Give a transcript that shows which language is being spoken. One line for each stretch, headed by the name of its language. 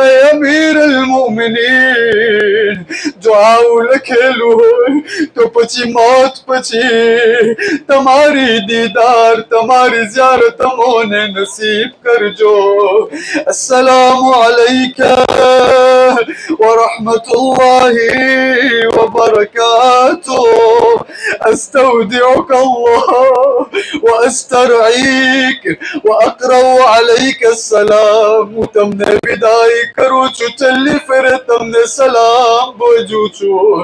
Gujarati: اے امیر المؤمنین, જો આવું લખેલું તો પછી મોત પછી તમારી દીદાર, તમારી ઝિયારત અમોને નસીબ કરજો.
Arabic: અસ્સલામુ અલૈકા વ રહમતુલ્લાહી વ બરકાતુહ. استودعك الله واسترعيك واقرأ عليك السلام.
Gujarati: તમને વિદાય કરું છું, ચલી ફેરે તમને સલામ બોજું છું.